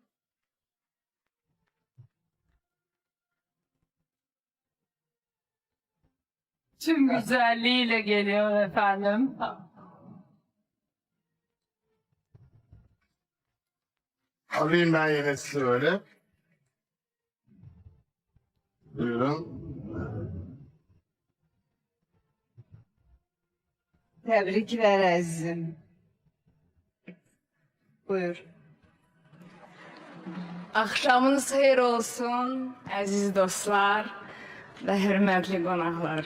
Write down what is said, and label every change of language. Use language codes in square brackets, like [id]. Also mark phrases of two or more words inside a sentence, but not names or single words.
[tr] Tüm güzelliğiyle geliyor efendim. Alayım ben yine sizi öyle. Buyurun. [az] Təbriklər əzizim. Buyur. Axşamınız xeyir olsun, əziz dostlar və hörmətli qonaqlar.